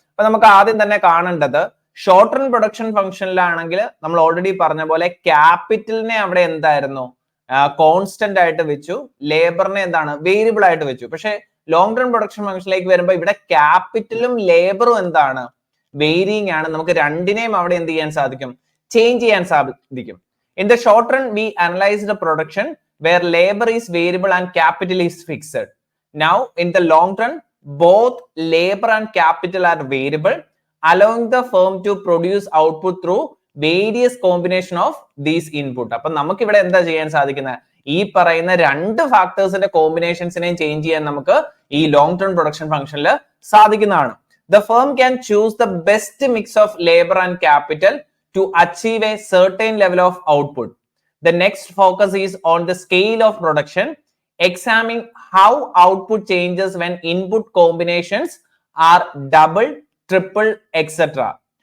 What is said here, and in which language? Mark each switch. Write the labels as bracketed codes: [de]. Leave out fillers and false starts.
[ml] അപ്പൊ നമുക്ക് ആദ്യം തന്നെ കാണേണ്ടത് ഷോർട്ട് റൺ പ്രൊഡക്ഷൻ ഫംഗ്ഷനിലാണെങ്കിൽ നമ്മൾ ഓൾറെഡി പറഞ്ഞ പോലെ ക്യാപിറ്റലിനെ അവിടെ എന്തായിരുന്നു കോൺസ്റ്റന്റ് ആയിട്ട് വെച്ചു, ലേബറിനെ എന്താണ് വേരിയബിൾ ആയിട്ട് വെച്ചു. പക്ഷെ ലോങ് റൺ പ്രൊഡക്ഷൻ ഫംഗ്ഷനിലേക്ക് വരുമ്പോൾ ഇവിടെ ക്യാപിറ്റലും ലേബറും എന്താണ് വേരിയിങ് ആണ്. നമുക്ക് രണ്ടിനെയും അവിടെ എന്ത് ചെയ്യാൻ സാധിക്കും, ചേഞ്ച് ചെയ്യാൻ സാധിക്കും. [en] In the short run, we analyze the production where labor is variable and capital is fixed. Now, in the long run, both labor and capital are variable, allowing the firm to produce output through various combination of these input. [ml] അപ്പൊ നമുക്ക് ഇവിടെ എന്താ ചെയ്യാൻ സാധിക്കുന്നത്, ഈ പറയുന്ന രണ്ട് ഫാക്ടേഴ്സിന്റെ കോമ്പിനേഷൻസിനെയും change ചെയ്യാൻ നമുക്ക് ഈ ലോങ് ടേം പ്രൊഡക്ഷൻ ഫംഗ്ഷനിൽ സാധിക്കുന്നതാണ്. [en] The firm can choose the best mix of labor and capital to achieve a certain level of output. The next focus is on the scale of production, examining how output changes when input combinations are double, triple, etc.